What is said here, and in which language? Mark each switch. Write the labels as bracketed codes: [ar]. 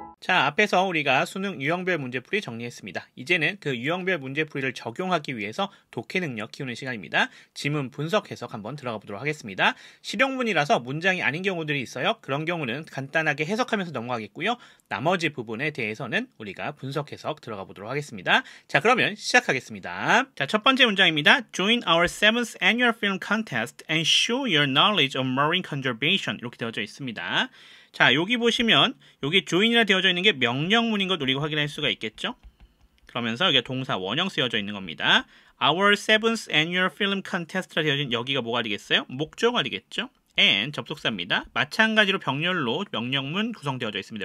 [ko] 자, 앞에서 우리가 수능 유형별 문제풀이 정리했습니다. 이제는 그 유형별 문제풀이를 적용하기 위해서 독해 능력 키우는 시간입니다. 지문 분석 해석 한번 들어가 보도록 하겠습니다. 실용문이라서 문장이 아닌 경우들이 있어요. 그런 경우는 간단하게 해석하면서 넘어가겠고요. 나머지 부분에 대해서는 우리가 분석 해석 들어가 보도록 하겠습니다. 자, 그러면 시작하겠습니다. 자, 첫 번째 문장입니다. [en] Join our 7th annual film contest and show your knowledge of marine conservation. [ko] 이렇게 되어져 있습니다. 자, 여기 보시면 여기 join이라 되어져 있는 게 명령문인 것 우리가 확인할 수가 있겠죠? 그러면서 여기가 동사 원형 쓰여져 있는 겁니다. [en] Our 7th annual film contest [ko] 라 되어진 여기가 뭐가 되겠어요? 목적어가 되겠죠? and 접속사입니다. 마찬가지로 병렬로 명령문 구성되어져 있습니다.